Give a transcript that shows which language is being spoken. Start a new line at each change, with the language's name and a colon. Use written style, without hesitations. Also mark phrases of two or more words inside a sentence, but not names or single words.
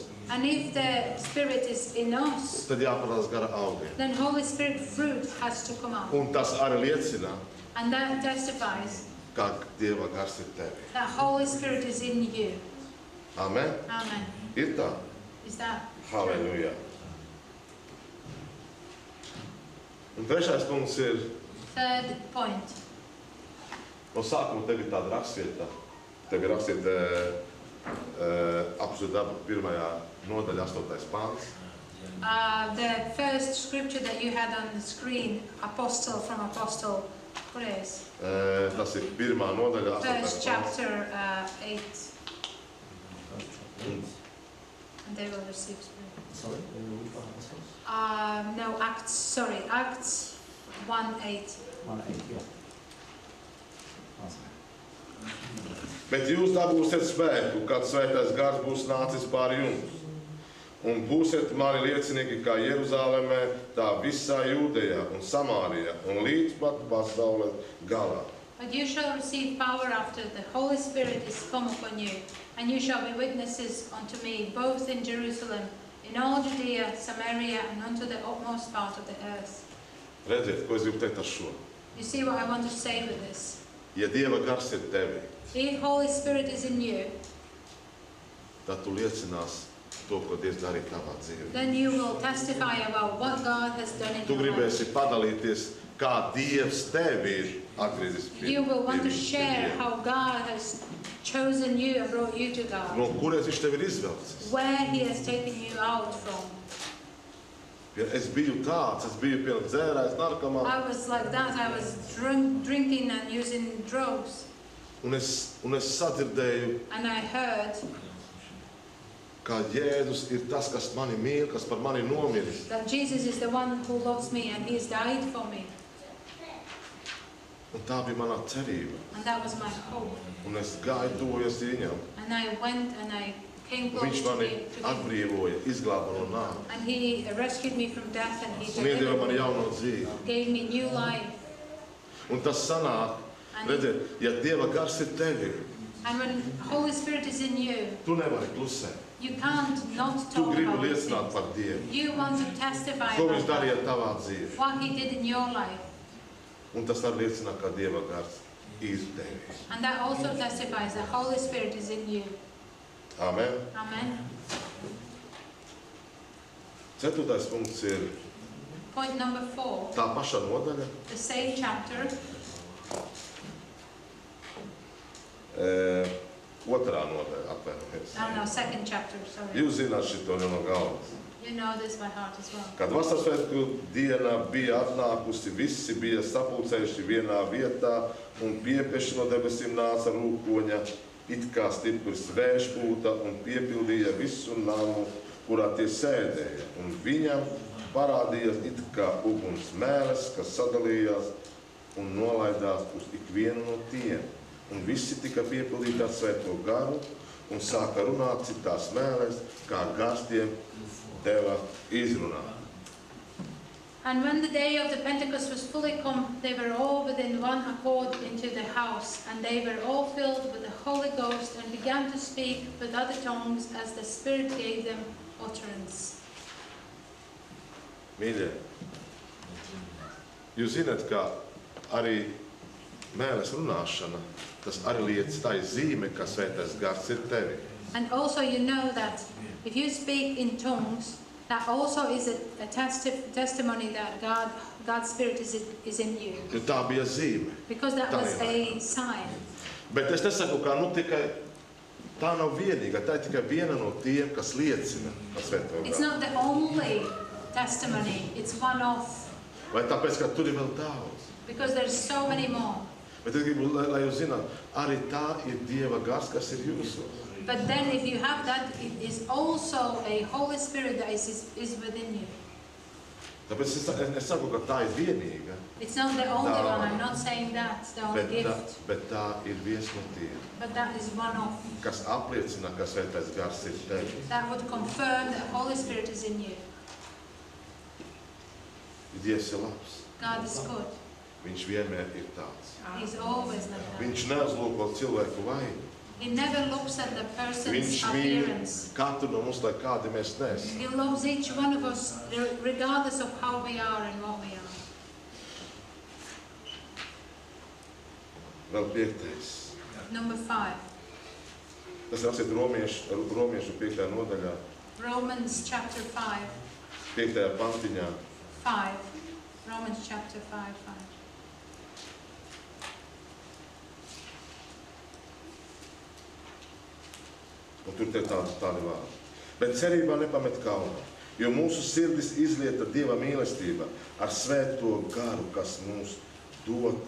English: and if the Spirit is in us,
Latvian: tad jāparādās gara augiem.
English: then Holy Spirit fruit has to come out.
Latvian: Un tas arī liecina,
English: And that testifies
Latvian: kā Dieva gars ir tevi.
English: that Holy Spirit is in you. Amen? Amen.
Latvian: Ir tā?
English: Is that?
Latvian: Halleluja. Un trešais punkts ir,
English: Third point.
Latvian: no sākuma tev ir tāda rakstvieta. Tev ir rakstvieta apakšu darbu 1. nodaļa 8. pāns.
English: The first scripture that you had on the screen, Apostle from Apostle, what is?
Latvian: Tas ir 1. nodaļa 8.
English: First
Latvian: pāns.
English: chapter 8. And they will receive Spirit. Sorry? No, Acts, sorry, Acts 1:8. 1:8, yeah.
Latvian: Bet jūs dabūsiet spēku, kad svētais gars būs nācis pār jums. Un būsiet mani liecinieki kā Jeruzālēmē, tā visā Jūdejā un Samārijā un līdz pat pasaules galā.
English: But you shall receive power after the Holy Spirit is come upon you, and you shall be witnesses unto me, both in Jerusalem, in all Judea, Samaria, and unto the utmost part of the earth.
Latvian: Redziet, ko es gribu teikt ar šo?
English: You see what I want to say with this?
Latvian: Ja Dieva gars ir tevi,
English: If Holy Spirit is in you,
Latvian: tad tu liecinās to, ko Dievs darīja tavā dzīvē.
English: then you will testify about what God has done in
Latvian: Tu
English: your life.
Latvian: gribēsi padalīties, kā Dievs tevi ir atgriezis
English: You will want to
Latvian: pie
English: share
Latvian: Dieva.
English: how God has chosen you and brought you to God,
Latvian: No kurienes viņš tevi ir izvelcis?
English: where He has taken you out from.
Latvian: Ja es biju tāds, es biju pilns dzērājs, narkomāns,
English: I was like that. I was drinking and using drugs,
Latvian: un es sadzirdēju,
English: and I heard
Latvian: kā Jēzus ir tas, kas mani mīl, kas par mani nomiris.
English: that Jesus is the one who loves me and He has died for me.
Latvian: Un tā bija manā cerība.
English: And that was my hope.
Latvian: Un es gāju tuvojos viņam.
English: And I went and I came
Latvian: Un
English: close
Latvian: viņš
English: to
Latvian: mani
English: Him.
Latvian: atbrīvoja, izglāba no nāves.
English: And He rescued me from death and He
Latvian: Un iedeva man
English: delivered me,
Latvian: jauno dzīvi.
English: gave me new life.
Latvian: Un tas sanāk, redziet, ja Dieva gars ir tevi,
English: And when Holy Spirit is in you,
Latvian: tu nevari klusēt.
English: you can't not
Latvian: Tu
English: talk
Latvian: gribi
English: about these
Latvian: liecināt
English: things.
Latvian: par Dievu.
English: You want to testify
Latvian: Ko viņš
English: about
Latvian: darīja
English: God,
Latvian: tavā dzīvē.
English: what He did in your life.
Latvian: Un tas arī liecina, ka Dieva gars ir tevi.
English: And that also testifies that Holy Spirit is in you. Amen. Amen.
Latvian: 4. punkts ir
English: Point number 4,
Latvian: tā paša nodaļa.
English: the same chapter,
Latvian: 2. nodaļa, atvainojies.
English: no, second chapter, sorry.
Latvian: Jūs zināt šito no galvas.
English: You know this by heart as well.
Latvian: Kad vasarsvētku diena bija atnākusi, visi bija sapulcējuši vienā vietā, un piepieši no debesīm nāca rūkoņa, it kā stiprs vējšpūta, un piepildīja visu namu, kurā tie sēdēja. Un viņam parādījās it kā uguns mēles, kas sadalījās un nolaidās uz ikvienu no tiem. Un visi tika piepildīti ar svēto garu, un sāka runāt citās mēlēs, kā gars tiem deva izrunāt.
English: And when the day of the Pentecost was fully come, they were all within one accord into the house, and they were all filled with the Holy Ghost, and began to speak with other tongues as the Spirit gave them utterance.
Latvian: Mīļie, jūs zināt, ka arī mēles runāšana, tas arī liecina, tā ir zīme, ka svētais gars ir tevi.
English: And also you know that if you speak in tongues, that also is a testimony that God's Spirit is in you.
Latvian: Jo tā bija zīme.
English: Because that was a sign.
Latvian: Bet es nesaku, ka tikai tā nav vienīga, tā ir tikai viena no tiem, kas liecina par svēto
English: It's
Latvian: garu.
English: not the only testimony, it's one of,
Latvian: Vai tāpēc, ka tur ir vēl daudz.
English: because there's so many more.
Latvian: Bet es gribu, lai jūs zināt, arī tā ir Dieva gars, kas ir jūsos.
English: But then if you have that, it is also a Holy Spirit that is within you.
Latvian: Tāpēc es saku, ka tā ir vienīga,
English: It's not the only No. one, I'm not saying that's the only gift,
Latvian: bet tā ir viens no tiem,
English: but that is one of,
Latvian: kas apliecina, ka Svētais gars ir tevi.
English: that would confirm that Holy Spirit is in you.
Latvian: Dievs ir labs.
English: God is good.
Latvian: Viņš vienmēr ir tāds.
English: He's always like that.
Latvian: Viņš neuzlūko cilvēku vainu.
English: He never looks at the person's
Latvian: Viņš mīl
English: appearance.
Latvian: katru no mums, lai kādi mēs neesam.
English: He loves each one of us regardless of how we are and what we are.
Latvian: Vēl 5.
English: Number 5,
Latvian: Tas rakstīts Romiešu 5. nodaļā,
English: Romans chapter 5,
Latvian: 5. pantiņā.
English: 5. Romans chapter 5, 5.
Latvian: Un tur te tādi vārdi. Bet cerībā nepamet kaunu, jo mūsu sirdis izlieta Dieva mīlestība ar svēto garu, kas mums dota.